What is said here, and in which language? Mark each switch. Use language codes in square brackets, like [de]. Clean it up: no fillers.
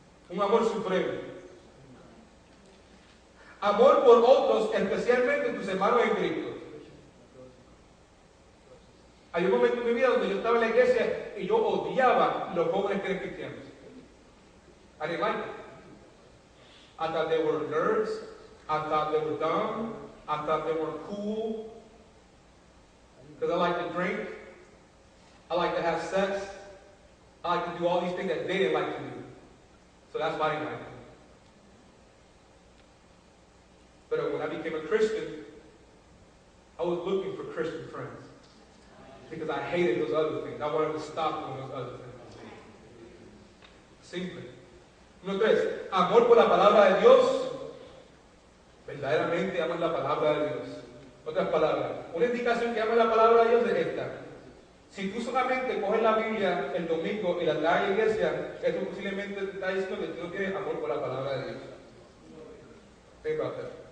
[es] Un amor supremo. Amor por otros, especialmente tus hermanos en Cristo. Hay un momento en mi vida donde yo estaba en la iglesia y yo odiaba los jóvenes que eran cristianos. [en] I didn't like it. I thought they were nerds. I thought they were dumb. I thought they were cool. Because I like to drink, I like to have sex, I like to do all these things that they didn't like to do. So that's why I didn't like them. But when I became a Christian, I was looking for Christian friends. Because I hated those other things. I wanted to stop doing those other things. [es] Simple. Número 3. Amor por la palabra de Dios. Verdaderamente aman la palabra de Dios. Otras palabras, una indicación que ama la palabra de Dios es esta: si tú solamente coges la Biblia el domingo y la traes a la iglesia, esto posiblemente te está diciendo que tú no tienes amor por la palabra de Dios. [en] Think about that.